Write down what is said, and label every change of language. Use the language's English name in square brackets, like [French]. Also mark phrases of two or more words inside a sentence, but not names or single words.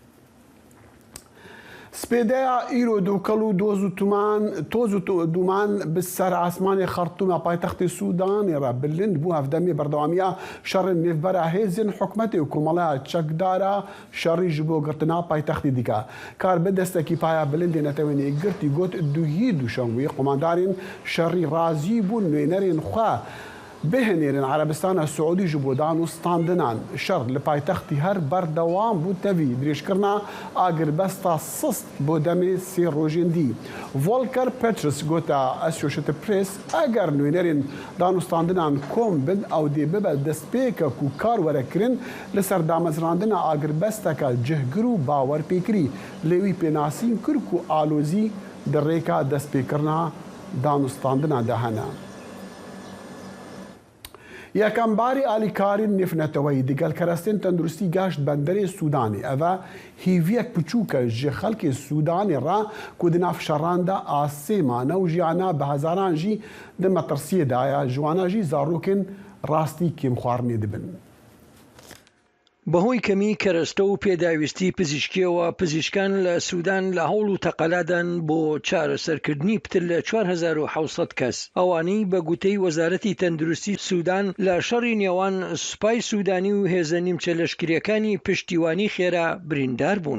[Kurdish] Spêdeya îro dûkel û toz û duman bi ser asmanê Xartûma paytextê Sûdanê re bilind bû hevdemê berdewamiya şerên nêvbera hêzên hikûmetê û komeleya çekdara şerî ji bo girtina paytextê dike. Kar bi destekî paya bilindê netewênî girtî got duhî duşemwê komandarên şerî razî bûn nûnerên xwe بهێنێرن عربستانە سعودی ji bo danûstandinan şer li paytextî her berdewam bû tevî dirêjkirina agirbesta sist bo demê sê rojên dî. Volker Peters gota Associated Press eger nûnerên danûstandinan kom bin ew dê bibe destpêke ku kar were kirin li ser damezrandina agirbesteka cihgir û bawerpêkirî lê wî pênasîn kir ku alozî di rêka destpêkirina danûstandina de hene. یەکەم باری ئالیکارین نێفنەتەوەی دیگەل کەرەستên تەندروستی گەشت بەندەرê Sûdanê ev e hîviyek biçûk e ji xelkê Sûdanê re ku di nav şeran de asê mane û jiyana bi hezaran jî di metirsiyê de ye ji wan jî zarokên rastî kêmxwarinê dibin. [Central Kurdish] بەهۆی کەمی کەرەستە و پێداویستی پزیشکیەوە پزیشکان لە سوودان لە هەوڵ و تەقەلادان بۆ چارەسەرکردنی پتر لە 4700 کەس ئەوانەی بە گوتەی وەزارەتی تەندروستی سوودان لە شەڕی نێوان سوپای سوودانی و هێزە نیمچە لەشکریەکانی پشتیوانی خێرا بریندار بوون.